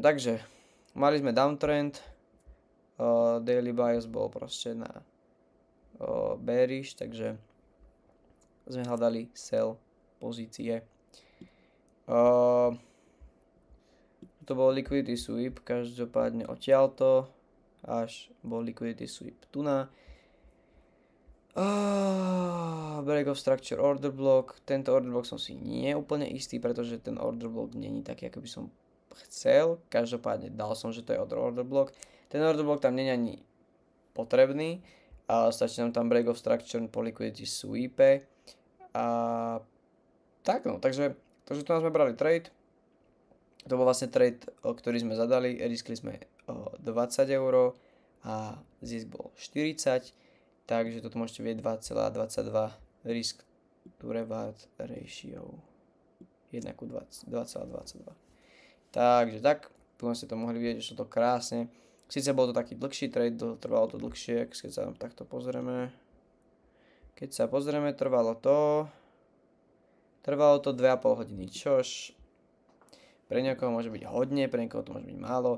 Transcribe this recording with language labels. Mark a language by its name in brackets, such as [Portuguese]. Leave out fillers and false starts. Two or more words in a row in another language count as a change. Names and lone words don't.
[Slovak] Takže mali sme downtrend, [English] daily bias [Slovak] bol proste na bearish, takže sme hľadali sell pozície. To bol [English] liquidity sweep, [Slovak] každopádne odtiaľto až bol [English] liquidity sweep [Slovak] tu na. [English] Break of structure order block, [Slovak] tento [English] order block [Slovak] som si nie úplne istý, pretože ten [English] order block [Slovak] není taký, ako by som chcel. Každopádne dal som, že to je [English] order block. [Slovak] Ten [English] order block [Slovak] tam nie je ani potrebný, ale stačí nám tam [English] break of structure [Slovak] po [English] liquidity sweepe. [Slovak] A tak no, takže tu nás sme brali trade. To bol vlastne trade, ktorý sme zadali, riskli sme 20 € a zisk bol 40, takže toto môžete vidieť 2,22 [English] risk to reward ratio [Slovak] 1:2,22. Takže tak, tu ste to mohli vidieť, že to krásne. Sice bol to taký dlhší trade, trvalo to dlhšie, keď sa takto pozrieme. Keď sa pozrieme, trvalo to 2,5 hodiny, čož pre niekoho môže byť hodne, pre niekoho to môže byť málo.